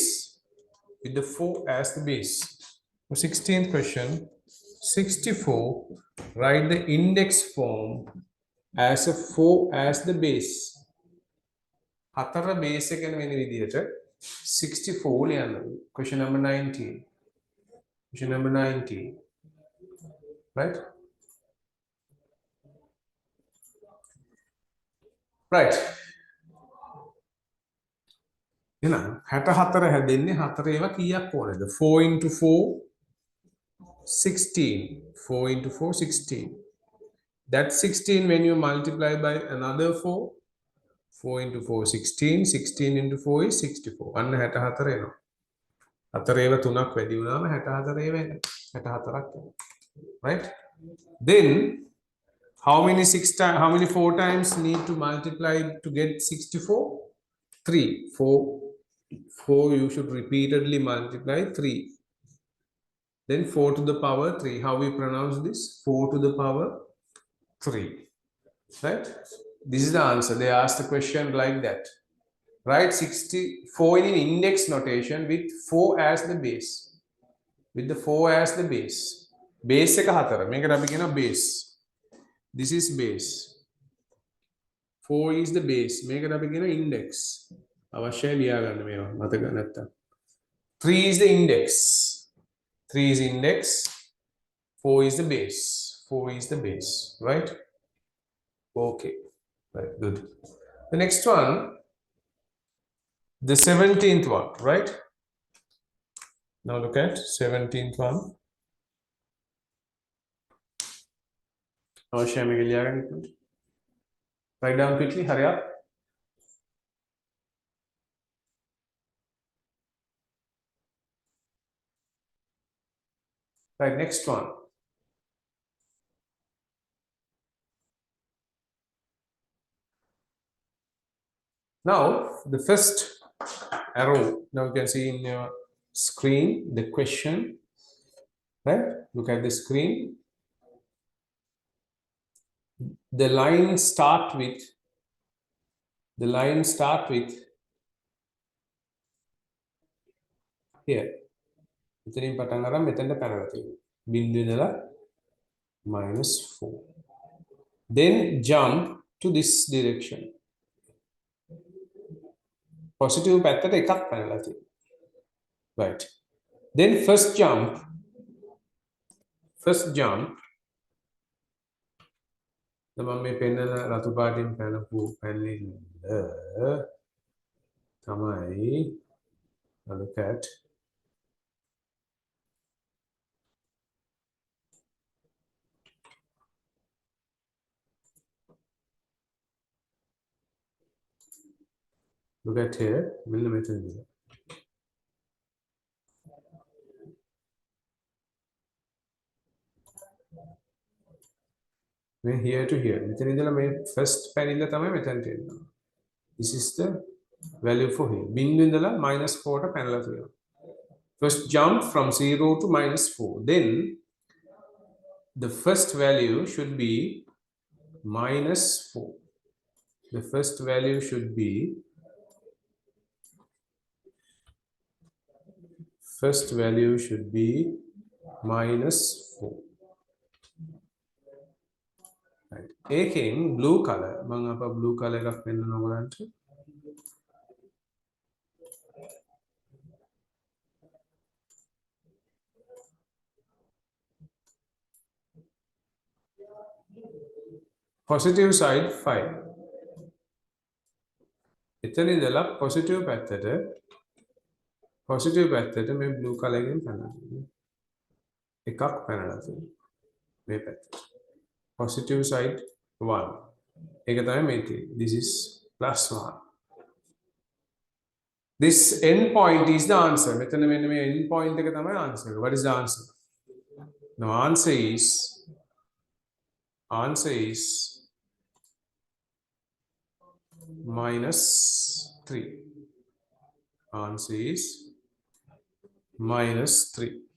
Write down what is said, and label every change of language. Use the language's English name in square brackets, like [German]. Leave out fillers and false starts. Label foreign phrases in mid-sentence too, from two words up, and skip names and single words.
[English] With the 4 as the base. 16th question, 64, write the index form as a 4 as the base. [Sinhala] හතර base එකන වෙන විදිහට 64 ලියන්න. [English] Question number 19. Question number 19. Right? Right. [Sinhala] එහෙනම් 64 හැදෙන්නේ හතර ඒවා කීයක් ඕනේද? [English] 4 into 4 16. 4 into 4 16. That 16 when you multiply by another 4, 4 into 4 16, 16 into 4 is 64. [Sinhala] අන්න 64 එනවා. හතර ඒවා තුනක් වැඩි වුණාම 64 ඒවා එනවා. 64ක් එනවා. [English] Right? Then how many 4 times need to multiply to get 64? 3. 4 you should repeatedly multiply 3. Then 4 to the power 3. How we pronounce this? 4 to the power 3. Right? This is the answer. They asked the question like that. Write 64 in index notation with 4 as the base. With the 4 as the base. [Sinhala] Base එක හතර. මේකට අපි කියනවා [English] base. This is base. 4 is the base. [Sinhala] මේකට අපි කියනවා index. අවශ්‍යයි ලියා ගන්න මේවා මතක නැත්තම්. [English] 3 is the index. 3 is index. 4 is the base. 4 is the base. Right? Okay. Right. Good. The next one, the 17th one. Right? Now look at 17th one. [Sinhala] අවශ්‍යයි මේක ලියා ගන්න. [English] Write down quickly. Hurry up. Right, next one. Now, the first arrow, now you can see in your screen the question, right? Look at the screen. The line start with here. [Sinhala] මෙතනින් පටන් අරන් මෙතනට පැනලා තියෙනවා. බිංදුවේ ඉඳලා -4. [English] Then jump to this direction. [Sinhala] Positive පැත්තට එකක් පැනලා තියෙනවා. [English] Right. Then first jump [Sinhala] මම මේ පෙන්නන රතු පාටින් පැනපු පැනලින්ද තමයි [English] look at here millimeter [Sinhala] ඉඳලා මේ [English] here to here [Sinhala] මෙතන ඉඳලා මේ first පැනිල්ල තමයි මෙතනට එන්නේ. [English] This is the value for here. [Sinhala] බිංදුව ඉඳලා -4 ට පැනලා තියෙනවා. [English] First jump from 0 to -4. Then the first value should be -4. The first value should be -4. Right. Again, blue color. [Sinhala] මම අප [English] blue color [Sinhala] එකක් පෙන්නනවා ඔයගලන්ට. [English] Positive side 5. [Sinhala] එතන ඉඳලා positive පැත්තට මේ [English] blue color [Sinhala] එකෙන් පැනලා තියෙනවා. එකක් පැනලා තියෙනවා. මේ පැත්තට. [English] Positive side 1. [Sinhala] ඒක තමයි මේ තියෙන්නේ. [English] This is +1. This end point is the answer. [Sinhala] මෙතන මෙන්න මේ [English] end point [Sinhala] එක තමයි [English] answer. What is the answer? Now answer is -3. Answer is -3.